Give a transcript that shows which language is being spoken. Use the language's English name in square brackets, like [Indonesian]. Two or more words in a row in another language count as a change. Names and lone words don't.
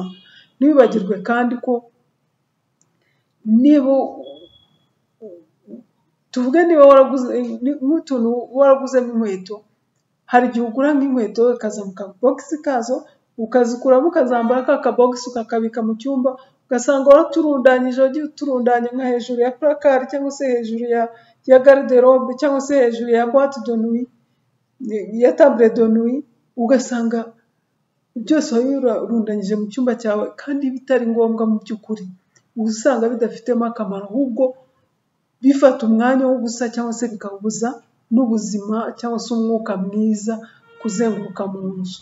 [Kinyarwanda] Ntibibagirwe kandi ko niba tuvuge niba waraguzemo inkweto, hari igihe ugura nk'inkweto ukaza mu kabogisi kazo, ukazikuramo ukazambara ka kabogisi ukakabika mu cyumba, ugasanga waraturundanyije, wagiye uturundanya nka hejuru ya placard, cyangwa se hejuru ya garde-robe, cyangwa se hejuru ya [French] boîte de nuit, [Kinyarwanda] ya [French] table de nuit, [Kinyarwanda] ugasanga byose wabirundanyije mu cyumba cyawe, kandi bitari ngombwa mu by'ukuri. Usanga bidafitemo akamaro, ahubwo bifata umwanya w'ubusa, cyangwa se bikabuza n'ubuzima cyangwa se umwuka mwiza kuzenguruka mu nzu.